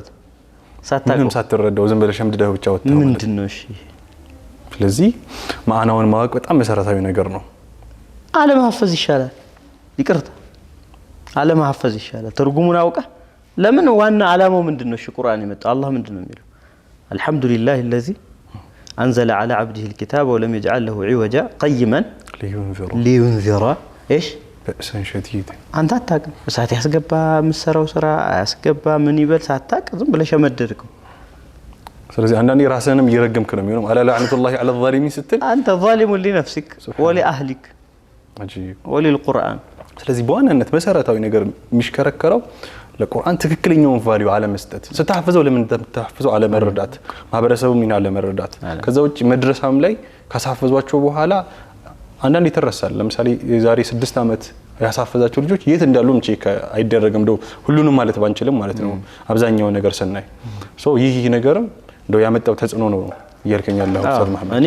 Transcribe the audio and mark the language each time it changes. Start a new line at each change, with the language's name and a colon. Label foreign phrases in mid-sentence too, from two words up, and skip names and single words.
Amharic: ምንም ሳትረዳው ዝም ብለህ ሸምድደህ ብቻ ወጣው ምንድነው? እሺ ስለዚህ ማዕናውን ማወቅ በጣም መሰረታዊ ነገር ነው። አለማሐፈዝ ይሻላል። ይቅርታ አለማሐፈዝ ይሻላል። ትርጉሙን አውቀህ ለምን ዋና ዓላማው ምንድነው? እሺ ቁርአን የመጣው አላህ ምንድነው የሚለው?
Arabic: አልሐምዱሊላሂ الذي انزل على عبده الكتاب ولم يجعل له عوجا قيما لينذر ايش بأسا شديدا
Amharic: አንተ አታውቅም። እሳት ያስገባ ምሰራው ስራ ያስገባ ምን ይበል ሳታውቅ ዝም ብለህ ሸመደድከው። ስለዚህ አንዳንዴ ራስህንም እየረገምክ ነው የሚሆነው።
Arabic: ألا لعنة الله على الظالمين
Amharic: ስትል
Arabic: አንተ ظالم لنفسك ولأهلك وللقرآن።
Amharic: ስለዚህ በዋናነት መሰረታዊ ነገር የሚሽከረከረው ለቁርአን ትክክለኛውን ቫልዩ አለመስጠት፣ ስታሐፍዘው ለምን ተሐፍዘው አለመረዳት፣ ማህበረሰቡ ምን አለመረዳት። ከዛ ውጪ መድረሳም ላይ ካሳፈዟቸው በኋላ አንዳንድ ይተረሳል። ለምሳሌ የዛሬ 6 ዓመት ያሳፈዛቸው ልጆች የት እንዳሉም ቼክ አይደረግም። እንደው ሁሉንም ማለት ባንችልም ማለት ነው አብዛኛው ነገር ስናይ ይህ ነገርም እንደው ያመጣው ተጽዕኖ ነው እያልከኛል ኡስታዝ መሐመድ። እኔ